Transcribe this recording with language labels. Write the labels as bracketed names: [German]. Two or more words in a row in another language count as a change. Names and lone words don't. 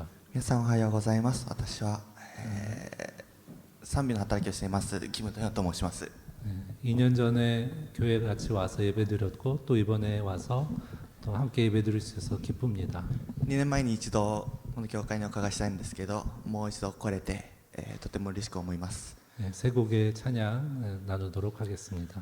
[Japanese] 皆さんおはようございます。私は、賛美の働きをしていますキム・ドヒョンと申します。 [Korean] 2년 전에 교회 같이 와서 예배드렸고 또 이번에 와서 또 함께 예배드릴 수 있어서 기쁩니다. [Japanese] 2 年前に一度この教会にお伺いしたいんですけど、もう一度来れて、とても嬉しく思います。 [Korean] 세 곡의 찬양 나누도록 하겠습니다.